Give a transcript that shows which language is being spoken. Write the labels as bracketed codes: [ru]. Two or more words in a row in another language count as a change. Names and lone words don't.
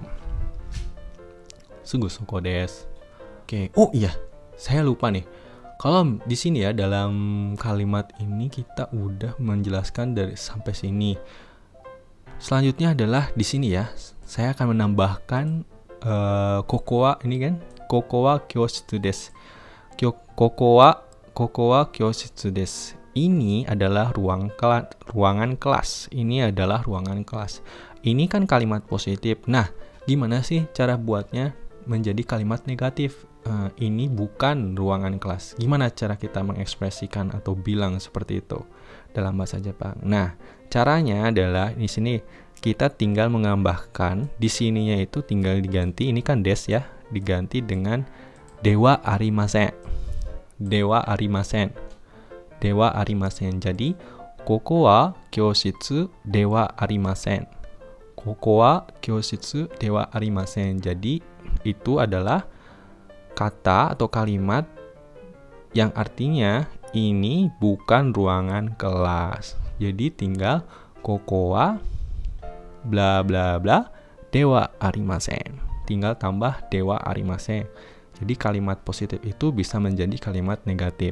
[ja] すぐそこです. Oke. [id] Oh iya, saya lupa nih. Kalau di sini ya dalam kalimat ini kita udah menjelaskan dari sampai sini. Selanjutnya adalah di sini ya. Saya akan menambahkan kokowa ini kan. [ja] ここは教室です。ここは教室です. [id] Ini adalah ruangan kelas. Ini adalah ruangan kelas. Ini kan kalimat positif. Nah, gimana sih cara buatnya menjadi kalimat negatif? Ini bukan ruangan kelas. Gimana cara kita mengekspresikan atau bilang seperti itu dalam bahasa Jepang? Nah, caranya adalah di sini kita tinggal menambahkan, di sininya itu tinggal diganti, ini kan des ya, diganti dengan [ja] ではありません. ではありません。ではありません. [id] Jadi, [ja] ここは教室ではありません. ここは教室ではありません. [id] Jadi, itu adalah kata atau kalimat yang artinya ini bukan ruangan kelas. Jadi tinggal [ja] ここは [id] bla bla bla [ja] ではありません. [id] Tinggal tambah [ja] ではありません. [id] Jadi kalimat positif itu bisa menjadi kalimat negatif.